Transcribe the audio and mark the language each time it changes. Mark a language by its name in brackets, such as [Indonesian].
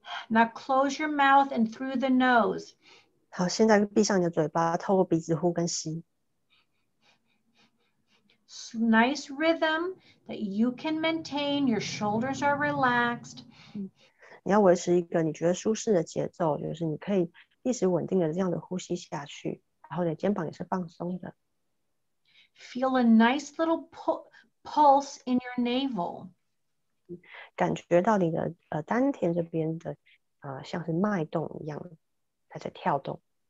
[English] Now close your mouth and through the nose. [Chinese] 好，现在闭上你的嘴巴，透过鼻子呼跟吸。 [English] Nice rhythm that you can maintain. Your shoulders are relaxed. [Chinese] 你要维持一个你觉得舒适的节奏，就是你可以一直稳定的这样的呼吸下去，然后你的肩膀也是放松的。 [English] Feel a nice little pulse in your navel. [Chinese] 感觉到你的丹田这边的像是脉动一样，它在跳动。